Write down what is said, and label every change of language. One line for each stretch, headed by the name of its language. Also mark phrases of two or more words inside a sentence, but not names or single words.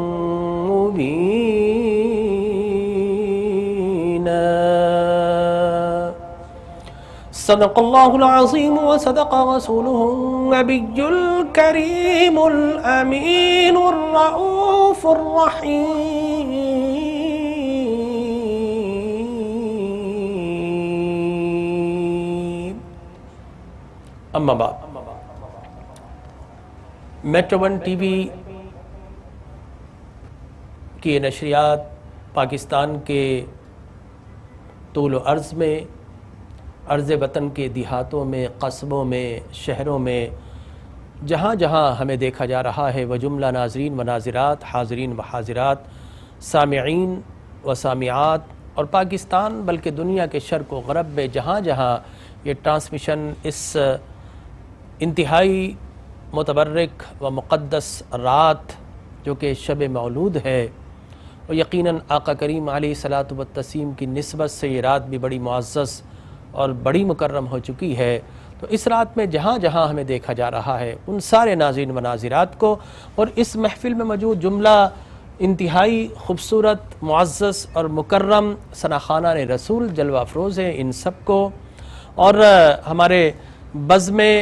Arabic: مبينا، صدق الله العظيم وصدق رسوله النبي الكريم الأمين الرؤوف الرحيم، أما بعد۔
Urdu: میٹرو ون ٹی وی کی نشریات پاکستان کے طول و عرض میں، عرض وطن کے دیہاتوں میں، قصبوں میں، شہروں میں، جہاں جہاں ہمیں دیکھا جا رہا ہے، وہ جملہ ناظرین و ناظرات، حاضرین و حاضرات، سامعین و سامعات، اور پاکستان بلکہ دنیا کے شرق و غرب میں جہاں جہاں یہ ٹرانسمیشن اس انتہائی متبرک و مقدس رات جو کہ شب مولود ہے، اور یقیناً آقا کریم
Arabic: علیہ الصلاۃ والتسلیم
Urdu: کی نسبت سے یہ رات بھی بڑی معزز اور بڑی مکرم ہو چکی ہے، تو اس رات میں جہاں جہاں ہمیں دیکھا جا رہا ہے ان سارے ناظرین و ناظرات کو، اور اس محفل میں موجود جملہ انتہائی خوبصورت، معزز اور مکرم ثناخوانان رسول جلوہ افروز ہیں، ان سب کو، اور ہمارے بزم